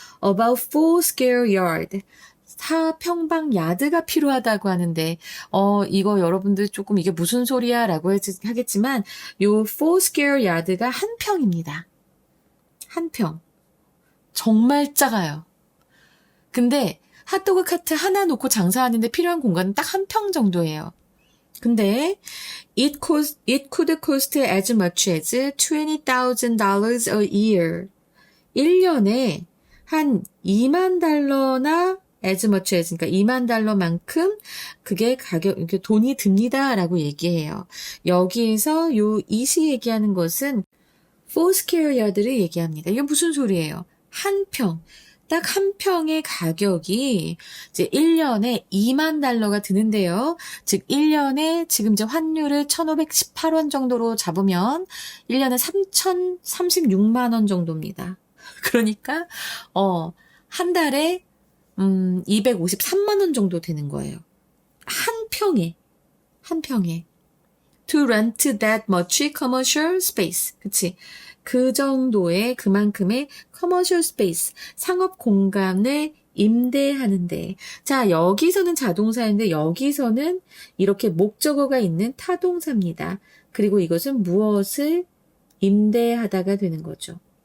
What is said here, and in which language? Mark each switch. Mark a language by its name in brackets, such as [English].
[English] about 4 square yard [Korean] 4평방 야드가 필요하다고 하는데 이거 여러분들 조금 이게 무슨 소리야 라고 하겠지만 요 4 square yard가 한 평입니다. 한 평. 정말 작아요. 근데 핫도그 카트 하나 놓고 장사하는데 필요한 공간은 딱 한 평 정도예요. [English] 근데 it could cost as much as $20,000 a year. [Korean] 1년에 한 $20,000나 [English] as much as, [Korean] 그러니까 $20,000만큼 그게 이렇게 돈이 듭니다라고 얘기해요. 여기에서 요 이시 얘기하는 것은 4 square yard를 얘기합니다. 이게 무슨 소리예요? 한 평. 딱 한 평의 가격이 이제 1년에 $20,000가 드는데요. 즉 1년에 지금 이제 환율을 1,518원 정도로 잡으면 1년에 3,036만 원 정도입니다. 그러니까 한 달에 253만 원 정도 되는 거예요. 한 평에. [English] To rent that much commercial space. [Korean] 그치? 그 정도의 그만큼의 commercial space, 상업 공간을 임대하는데. 자, 여기서는 자동사인데 여기서는 이렇게 목적어가 있는 타동사입니다. 그리고 이것은 무엇을 임대하다가 되는 거죠.